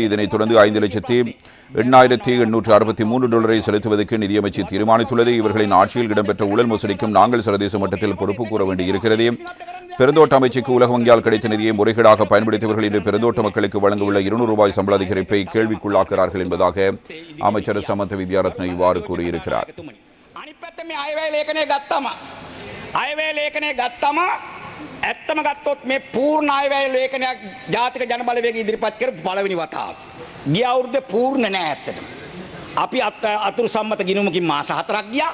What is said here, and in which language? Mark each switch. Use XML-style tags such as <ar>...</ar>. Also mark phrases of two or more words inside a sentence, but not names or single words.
<ta>இதனைத் தொடர்ந்து 5,08,863 டாலரை செலுத்துவதற்கு நிதியமைச்சு தீர்மானித்துள்ளது. இவர்களின் ஆட்சியில் இடம்பெற்ற ஊழல் மோசடிக்கும் நாங்கள் சர்வதேச மட்டத்தில் பொறுப்பு கூற வேண்டியிருக்கிறது. பெருந்தோட்ட அமைச்சுக்கு உலக வங்கியால் கிடைத்த நிதியை முறைகேடாக பயன்படுத்தியவர்கள் இன்று பெருந்தோட்ட மக்களுக்கு வழங்கவுள்ள 200 ரூபாய் சம்பள அதிகரிப்பை கேள்விக்குள்ளாக்குகிறார்கள் என்பதாக அமைச்சர் சமந்த வித்யாரத்ன இவ்வாறு கூறியிருக்கிறார்.</ta> <si>ඇත්තම ගත්තොත් මේ පූර්ණ අයවැය ලේඛනයක් ජාතික ජනබලවේගය ඉදිරිපත් කරපු පළවෙනි වතාව. ගිය අවුරුද්දේ පූර්ණ නෑ ඇත්තටම. අපි අතුරු සම්මත ගිණුමකින් මාස 4ක් ගියා.</si>